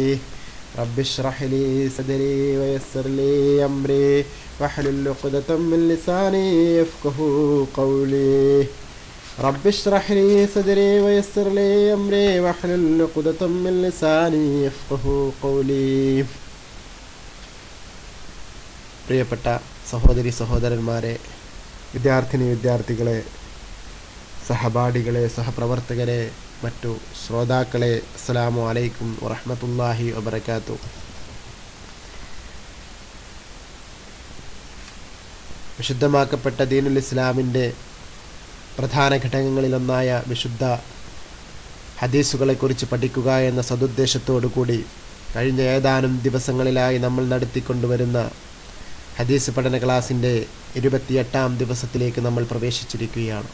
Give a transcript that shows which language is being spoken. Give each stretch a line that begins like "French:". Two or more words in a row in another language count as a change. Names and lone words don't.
Arabic: رب اشرح لي صدري ويسر لي أمري واحلل عقدة من لساني يفقهوا قولي. رب اشرح لي صدري ويسر لي أمري واحلل عقدة من لساني يفقهوا قولي.
Malayalam: പ്രിയപ്പെട്ട സഹോദരി സഹോദരന്മാരെ, വിദ്യാർത്ഥികളെ, സഹപാഠികളെ, സഹപ്രവർത്തകരെ, മറ്റു ശ്രോതാക്കളെ,
Arabic: السلام عليكم ورحمة الله وبركاته.
Malayalam: വിശുദ്ധമാക്കപ്പെട്ട ദീനുൽ ഇസ്ലാമിൻ്റെ പ്രധാന ഘടകങ്ങളിലൊന്നായ വിശുദ്ധ ഹദീസുകളെക്കുറിച്ച് പഠിക്കുക എന്ന സതുദ്ദേശത്തോടു കൂടി കഴിഞ്ഞ ഏതാനും ദിവസങ്ങളിലായി നമ്മൾ നടത്തിക്കൊണ്ടുവരുന്ന ഹദീസ് പഠന ക്ലാസിൻ്റെ 28ാം ദിവസത്തിലേക്ക് നമ്മൾ പ്രവേശിച്ചിരിക്കുകയാണ്.